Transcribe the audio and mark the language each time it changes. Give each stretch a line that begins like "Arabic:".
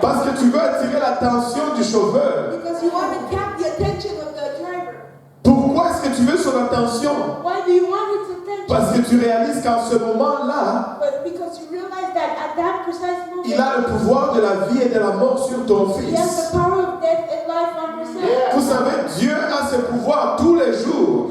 French: Parce que tu veux attirer l'attention du chauffeur.
English: Because you want to cap the attention of the driver.
French: Pourquoi est-ce que tu veux son attention?
English: Why do you want its attention?
French: Parce que tu réalises qu'en ce moment-là,
English: But because you realize that at that precise moment,
French: il a le pouvoir de la vie et de la mort sur ton
English: he has
French: fils.
English: the power of death and life on yourself.
French: Vous savez, Dieu a ce pouvoir tous les jours.